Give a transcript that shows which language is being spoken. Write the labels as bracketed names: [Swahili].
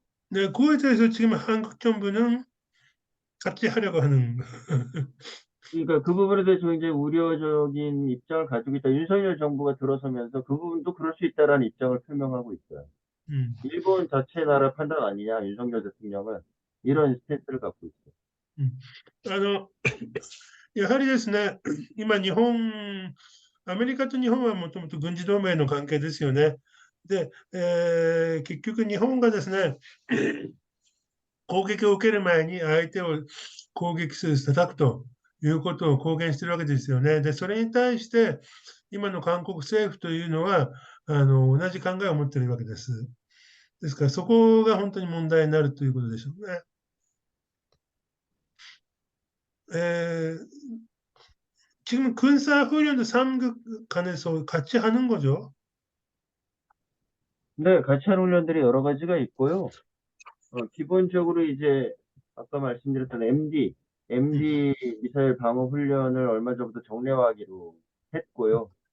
[Korean] 네, 그거에 대해서 지금 한국 정부는 같이 하려고 하는. 그러니까 그 부분에 대해서 굉장히 우려적인 입장을 가지고 있다. 윤석열 정부가 들어서면서 그 부분도 그럴 수 있다라는 입장을 표명하고 있어요. 일본 자체 나라 판단 아니냐, 윤석열 대통령은 이런 스탠스를 갖고 있어요. [Japanese] やはりですね、今アメリカと日本はもともと軍事同盟の関係ですよね。で、結局日本がですね、攻撃を受ける前に相手を攻撃する、叩くということを公言しているわけですよね。で、それに対して、今の韓国政府というのは、同じ考えを持っているわけです。ですから、そこが本当に問題になるということでしょうね。 [Korean] 지금 군사훈련도 삼국 간에서 같이 하는 거죠? 네, 같이 하는 훈련들이 여러 가지가 있고요. 기본적으로 이제 아까 말씀드렸던 MD 미사일 방어 훈련을 얼마 전부터 정례화하기로 했고요.